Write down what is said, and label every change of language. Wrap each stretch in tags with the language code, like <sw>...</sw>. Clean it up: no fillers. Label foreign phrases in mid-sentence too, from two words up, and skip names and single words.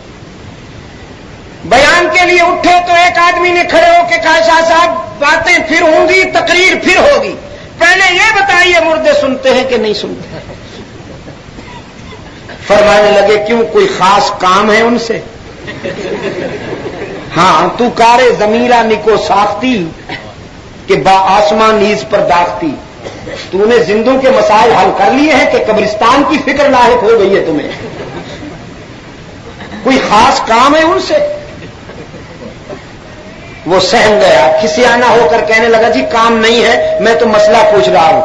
<ur>بیان کے لیے اٹھے تو ایک آدمی نے کھڑے ہو کے کہا شاہ صاحب باتیں پھر ہوں گی, تقریر پھر ہوگی, پہلے یہ بتائیے مردے سنتے ہیں کہ نہیں سنتے؟ فرمانے لگے کیوں کوئی خاص کام ہے ان سے؟</ur> <fa>ہاں تو کارے ضمیرہ نکو ساختی کہ با آسمان نیز پر داختی.</fa> <ur>تو نے زندوں کے مسائل حل کر لیے ہیں کہ قبرستان کی فکر لاحق ہو گئی ہے تمہیں؟ کوئی خاص کام ہے ان سے؟ وہ سہم گیا, کھسیانہ ہو کر کہنے لگا جی کام نہیں ہے, میں تو مسئلہ پوچھ رہا ہوں.</ur>